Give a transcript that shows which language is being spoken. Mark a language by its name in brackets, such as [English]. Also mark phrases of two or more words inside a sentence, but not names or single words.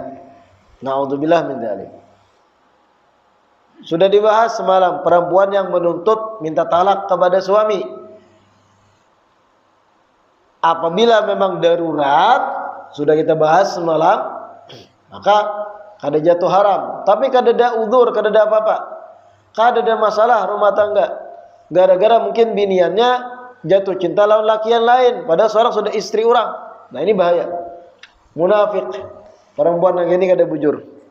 [Arabic] نعوذ بالله من ذلك. [Indonesian] Sudah dibahas semalam perempuan yang menuntut minta talak kepada suami. Apabila memang darurat, sudah kita bahas semalam, [Banjar] maka kada jatuh haram, tapi kada ada udzur, kada ada apa-apa, kada ada masalah rumah tangga, gara-gara mungkin biniannya jatuh cinta lawan lakian lain, padahal seorang sudah istri orang. Nah ini bahaya, munafik, perempuan yang ini kada bujur.